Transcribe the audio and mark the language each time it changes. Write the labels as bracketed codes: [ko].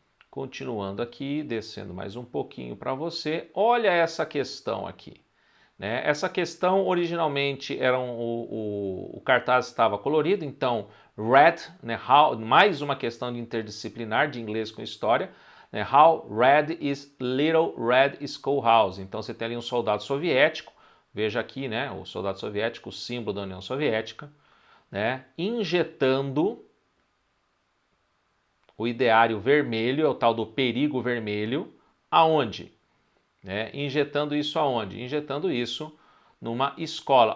[pt] Continuando aqui, descendo mais um pouquinho para você, olha essa questão aqui. Né? Essa questão, originalmente, o cartaz estava colorido, então, red, né? Mais uma questão de interdisciplinar, de inglês com história, né? [en] How red is Little Red Schoolhouse. [pt] Então, você tem ali um soldado soviético, veja aqui, né? O soldado soviético, o símbolo da União Soviética, né? Injetando o ideário vermelho, é o tal do perigo vermelho, aonde? Né? Injetando isso aonde? Injetando isso numa escola.